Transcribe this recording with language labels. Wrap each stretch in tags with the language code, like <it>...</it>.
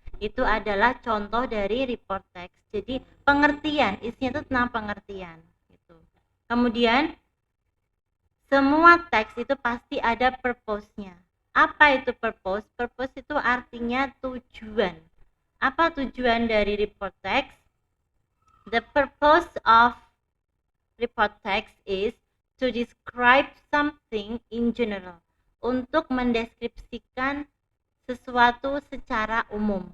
<id>Itu adalah contoh dari report text. Jadi pengertian, isinya itu tentang pengertian gitu. Kemudian semua teks itu pasti ada purpose-nya. Apa itu purpose? Purpose itu artinya tujuan. Apa tujuan dari report text?</id> <en>The purpose of report text is to describe something in general.</en> <id>Untuk mendeskripsikan sesuatu secara umum.</id>